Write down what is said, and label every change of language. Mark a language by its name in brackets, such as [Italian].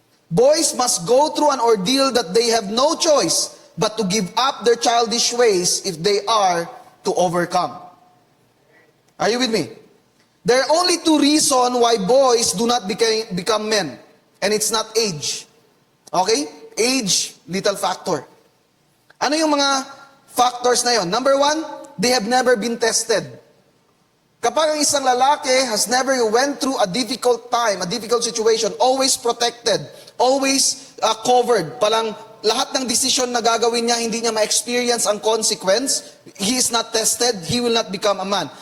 [English] Boys must go through an ordeal that they have no choice but to give up their childish ways if they are to overcome. Are you with me? There are only two reasons why boys do not become men. And it's not age. Okay? Age, little factor. [Filipino] Ano yung mga factors na yon? [English] Number one, they have never been tested. [Filipino] Kapag ang isang lalaki [English] has never went through a difficult time, a difficult situation, always protected, always covered, [Filipino] palang lahat ng desisyon na gagawin niya, hindi niya ma-experience ang consequence, [English] he is not tested, he will not become a man.